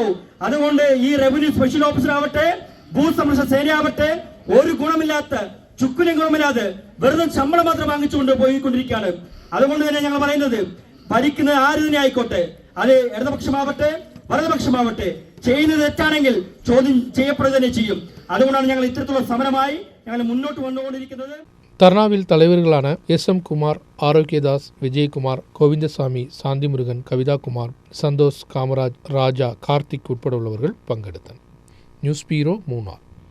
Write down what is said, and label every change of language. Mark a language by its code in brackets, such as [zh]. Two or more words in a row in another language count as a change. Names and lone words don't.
[ml] അതുകൊണ്ട് ഈ [en] Revenue Special Officer [ml] ആവട്ടെ, ഭൂസംരക്ഷണ സേനയാവട്ടെ, ഒരു ഗുണമില്ലാത്ത, ചുക്കുനും ഗുണമില്ലാതെ വെറുതെ ശമ്പളം മാത്രം വാങ്ങിച്ചുകൊണ്ട് പോയിക്കൊണ്ടിരിക്കുകയാണ്. അതുകൊണ്ട് തന്നെ ഞങ്ങൾ പറയുന്നത്, ഭരിക്കുന്നത് ആര് തന്നെ ആയിക്കോട്ടെ, അത് ഇടതുപക്ഷമാവട്ടെ വലതുപക്ഷമാവട്ടെ, ചെയ്യുന്നത് തെറ്റാണെങ്കിൽ ചോദ്യം ചെയ്യപ്പെടുക തന്നെ ചെയ്യും. അതുകൊണ്ടാണ് ഞങ്ങൾ ഇത്തരത്തിലുള്ള സമരമായി ഞങ്ങൾ മുന്നോട്ട് വന്നുകൊണ്ടിരിക്കുന്നത്. [ta] தர்ணாவில் தலைவர்களான SM குமார், ஆரோக்கியதாஸ், விஜயகுமார், கோவிந்தசாமி, சாந்திமுருகன், கவிதாகுமார், சந்தோஷ், காமராஜ், ராஜா, கார்த்திக் உட்பட உள்ளவர்கள் பங்கெடுத்தனர். [en] News Bureau, Munnar.